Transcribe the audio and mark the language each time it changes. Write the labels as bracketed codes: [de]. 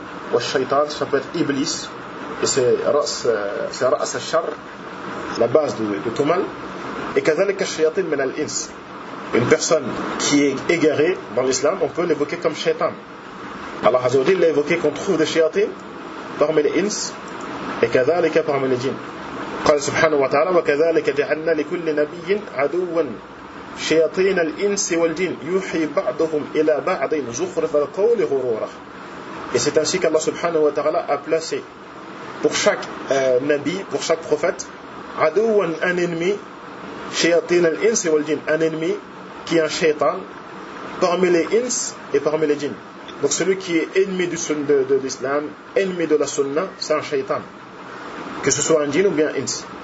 [fr] Wa al-shaytan, ça peut être Iblis, et c'est [ar] ras al-shar. [fr] La base de tout mal, et [ar] كذلك الشياطين من الإنس, [fr] une personne qui est égarée dans l'islam, on peut l'évoquer comme shaitan. Allah Azza wa Jalla l'a évoqué qu'on trouve des shayatin parmi les ins, et كذلك parmi les djinns. [ar] قال سبحانه وتعالى وكذلك جعلنا لكل نبي عدوا شياطين الإنس والجن يوحي بعضهم إلى بعض زخرف القول غرورا. [fr] Et c'est ainsi qu'Allah subhanahu wa ta'ala a placé pour chaque nabi, pour chaque prophète, un ennemi, [ar] shayatin al-ins wal jin, [fr] un ennemi qui est un shaitan parmi les ins et parmi les djinns. Donc celui qui est ennemi de l'islam, ennemi de la sunna, c'est un shaitan, que ce soit un djinn ou bien un ins.